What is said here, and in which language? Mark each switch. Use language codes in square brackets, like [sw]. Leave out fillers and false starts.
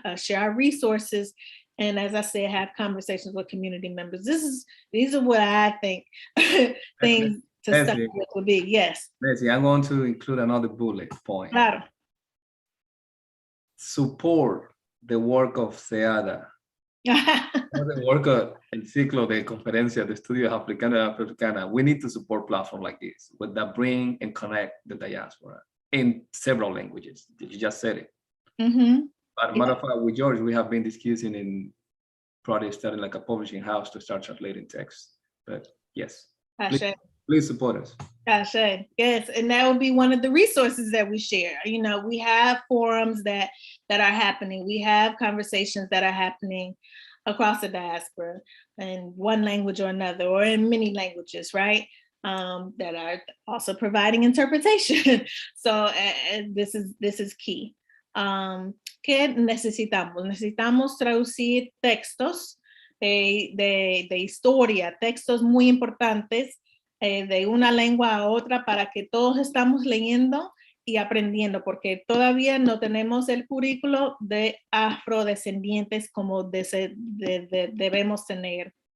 [en] Share our resources. And as I said, have conversations with community members. These are what I think things to start with would be. Yes. Leslie, I'm going to include another bullet point. [es] Claro. [en] Support the work of CEADA. The work of el ciclo de conferencias de estudios africanos y afroamericanos. We need to support platforms like this that bring and connect the diaspora in several languages. You just said it. Mm-hmm. But matter of fact, with George, we have been discussing in probably starting like a publishing house to start translating text. But yes, please support us. Yes, and that would be one of the resources that we share. You know, we have forums that are happening. We have conversations that are happening across the diaspora in one language or another, or in many languages, right? That are also providing interpretation. So this is key. [es] ¿Qué necesitamos? Necesitamos traducir textos de historia, textos muy importantes de una lengua a otra, para que todos estamos leyendo y aprendiendo, porque todavía no tenemos el currículo de afrodescendientes como debemos tener.